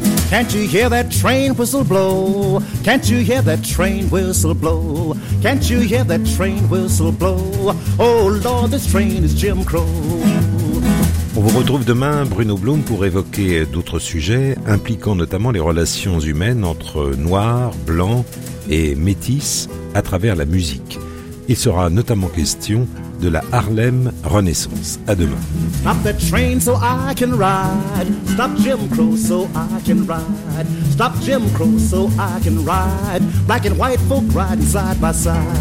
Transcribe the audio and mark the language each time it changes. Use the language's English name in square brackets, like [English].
[English] Can't you hear that train whistle blow? Can't you hear that train whistle blow? Can't you hear that train whistle blow? Oh Lord, this train is Jim Crow. [French] On vous retrouve demain, Bruno Blum, pour évoquer d'autres sujets impliquant notamment les relations humaines entre noirs, blancs et métis à travers la musique. Il sera notamment question de la Harlem Renaissance. À demain. [English] Stop the train so I can ride. Stop Jim Crow so I can ride. Stop Jim Crow so I can ride. Black and white folk riding side by side.